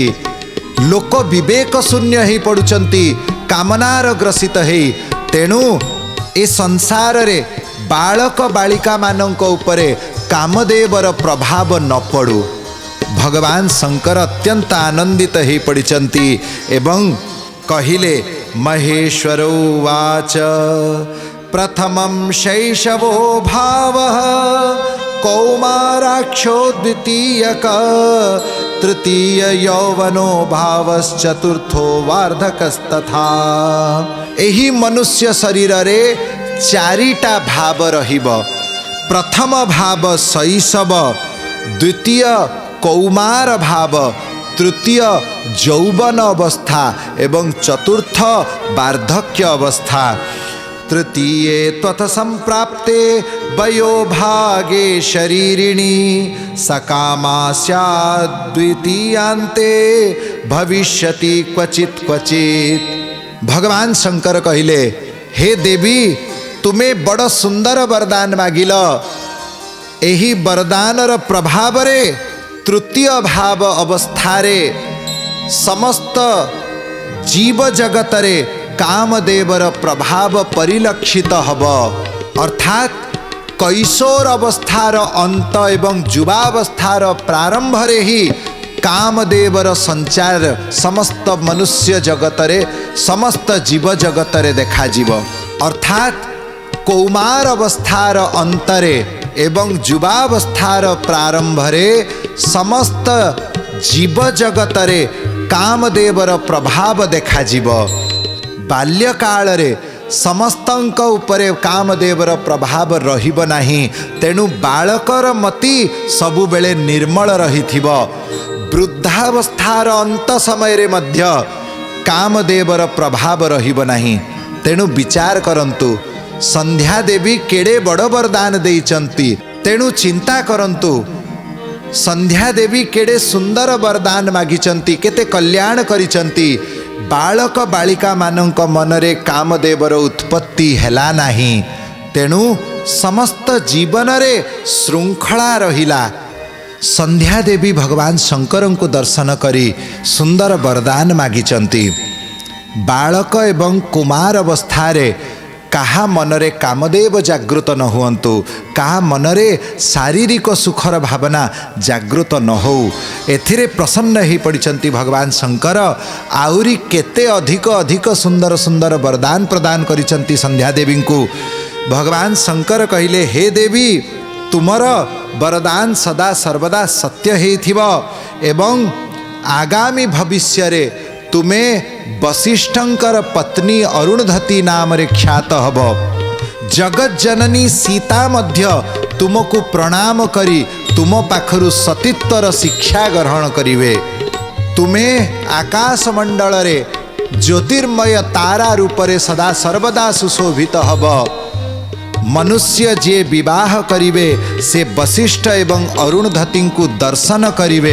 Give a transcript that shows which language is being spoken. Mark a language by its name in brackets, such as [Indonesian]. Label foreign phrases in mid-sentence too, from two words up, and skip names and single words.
[Odia] ଲୋକ ବିବେକ ଶୂନ୍ୟ ହୋଇ ପଡ଼ୁଛନ୍ତି, କାମନାର ଗ୍ରସିତ ହେ। ତେଣୁ ଏ ସଂସାରରେ ବାଳକ ବାଳିକା ମାନଙ୍କ ଉପରେ କାମଦେବର ପ୍ରଭାବ ନ ପଡ଼ୁ। ଭଗବାନ ଶଙ୍କର ଅତ୍ୟନ୍ତ ଆନନ୍ଦିତ ହୋଇ ପଡ଼ିଛନ୍ତି ଏବଂ କହିଲେ [Sanskrit] महेश्वरो वाच प्रथमं शैशवो भावः कौमाराक्षो द्वितीयक तृतीय यौवनो भावश्चतुर्थो वार्धकस्तथा। [Odia] ଏହି ମନୁଷ୍ୟ ଶରୀରରେ ଚାରିଟା ଭାବ ରହିବ। ପ୍ରଥମ ଭାବ ଶୈଶବ, ଦ୍ୱିତୀୟ କୌମାର ଭାବ, ତୃତୀୟ ଯୌବନ ଅବସ୍ଥା ଏବଂ ଚତୁର୍ଥ ବାର୍ଦ୍ଧକ୍ୟ ଅବସ୍ଥା। [Sanskrit] तृतीये त्वथ संप्राप्ते वयोभागे शरीरिणी सकामा स्यात् द्वितीयांते भविष्यति क्वचित क्वचित। [Odia] ଭଗବାନ ଶଙ୍କର କହିଲେ, ହେ ଦେବୀ ତୁମେ ବଡ଼ ସୁନ୍ଦର ବରଦାନ ମାଗିଲ। ଏହି ବରଦାନର ପ୍ରଭାବରେ ତୃତୀୟ ଭାବ ଅବସ୍ଥାରେ ସମସ୍ତ ଜୀବ ଜଗତରେ କାମଦେବର ପ୍ରଭାବ ପରିଲକ୍ଷିତ ହେବ। ଅର୍ଥାତ କୈଶୋର ଅବସ୍ଥାର ଅନ୍ତ ଏବଂ ଯୁବାବସ୍ଥାର ପ୍ରାରମ୍ଭରେ ହିଁ କାମଦେବର ସଞ୍ଚାର ସମସ୍ତ ମନୁଷ୍ୟ ଜଗତରେ ସମସ୍ତ ଜୀବ ଜଗତରେ ଦେଖାଯିବ। ଅର୍ଥାତ କୌମାର ଅବସ୍ଥାର ଅନ୍ତରେ ଏବଂ ଯୁବାବସ୍ଥାର ପ୍ରାରମ୍ଭରେ ସମସ୍ତ ଜୀବ ଜଗତରେ କାମଦେବର ପ୍ରଭାବ ଦେଖାଯିବ। ବାଲ୍ୟକାଳରେ ସମସ୍ତଙ୍କ ଉପରେ କାମଦେବର ପ୍ରଭାବ ରହିବ ନାହିଁ, ତେଣୁ ବାଳକର ମତି ସବୁବେଳେ ନିର୍ମଳ ରହିଥିବ। ବୃଦ୍ଧାବସ୍ଥାର ଅନ୍ତ ସମୟରେ ମଧ୍ୟ କାମଦେବର ପ୍ରଭାବ ରହିବ ନାହିଁ। ତେଣୁ ବିଚାର କରନ୍ତୁ ସନ୍ଧ୍ୟା ଦେବୀ କେଡ଼େ ବଡ଼ ବରଦାନ ଦେଇଛନ୍ତି। ତେଣୁ ଚିନ୍ତା କରନ୍ତୁ ସନ୍ଧ୍ୟା ଦେବୀ କେଡ଼େ ସୁନ୍ଦର ବରଦାନ ମାଗିଛନ୍ତି, କେତେ କଲ୍ୟାଣ କରିଛନ୍ତି। ବାଳକ ବାଳିକା ମାନଙ୍କ ମନରେ କାମଦେବର ଉତ୍ପତ୍ତି ହେଲା ନାହିଁ। ତେଣୁ ସମସ୍ତ ଜୀବନରେ ଶୃଙ୍ଖଳା ରହିଲା। ସନ୍ଧ୍ୟା ଦେବୀ ଭଗବାନ ଶଙ୍କର କୋ ଦର୍ଶନ କରି ସୁନ୍ଦର ବରଦାନ ମାଗିଛନ୍ତି। ବାଳକ ଏବଂ କୁମାର ଅବସ୍ଥାରେ କାହା ମନରେ କାମଦେବ ଜାଗ୍ରତ ନ ହୁଅନ୍ତୁ, କାହା ମନରେ ଶାରୀରିକ ସୁଖର ଭାବନା ଜାଗ୍ରତ ନ ହେଉ। ଏଥିରେ ପ୍ରସନ୍ନ ହୋଇ ପଡ଼ିଛନ୍ତି ଭଗବାନ ଶଙ୍କର। ଆଉରି କେତେ ଅଧିକ ଅଧିକ ସୁନ୍ଦର ସୁନ୍ଦର ବରଦାନ ପ୍ରଦାନ କରିଛନ୍ତି ସନ୍ଧ୍ୟା ଦେବୀ କୋ। ଭଗବାନ ଶଙ୍କର କହିଲେ, ହେ ଦେବୀ ତୁମର ବରଦାନ ସଦା ସର୍ବଦା ସତ୍ୟ ହେଉଥିବ ଏବଂ ଆଗାମୀ ଭବିଷ୍ୟରେ ତୁମେ ବଶିଷ୍ଠଙ୍କର ପତ୍ନୀ ଅରୁନ୍ଧତୀ ନାମରେ ଖ୍ୟାତ ହେବ। ଜଗତ ଜନନୀ ସୀତା ମଧ୍ୟ ତୁମକୁ ପ୍ରଣାମ କରି ତୁମ ପାଖରୁ ସତୀତ୍ୱର ଶିକ୍ଷା ଗ୍ରହଣ କରିବେ। ତୁମେ ଆକାଶ ମଣ୍ଡଳରେ ଜ୍ୟୋତିର୍ମୟ ତାରା ରୂପରେ ସଦା ସର୍ବଦା ସୁଶୋଭିତ ହେବ। ମନୁଷ୍ୟ ଯେ ବିବାହ କରିବେ ସେ ବଶିଷ୍ଠ ଏବଂ ଅରୁନ୍ଧତୀ କୁ ଦର୍ଶନ କରିବେ।